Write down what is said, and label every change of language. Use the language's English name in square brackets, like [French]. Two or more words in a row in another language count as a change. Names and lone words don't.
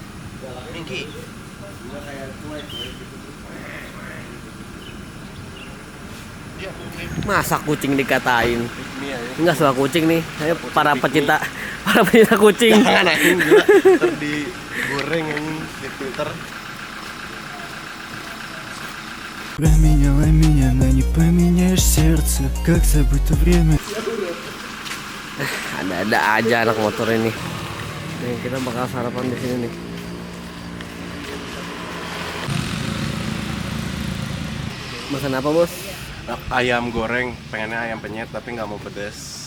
[Indonesian] Mingki. Enggak kayak kue. Masa kucing dikatain? Enggak suka kucing nih. Saya para pecinta kucing. Jangan anjing gila. Ntar digoreng anjing di Twitter. [Russian] Променяла меня, но не поменяешь сердце. Как забыто время. [Indonesian] Ada aja anak motor ini. Nih kita bakal sarapan di sini nih. Makan apa bos? Ayam goreng, pengennya ayam penyet tapi nggak mau pedas.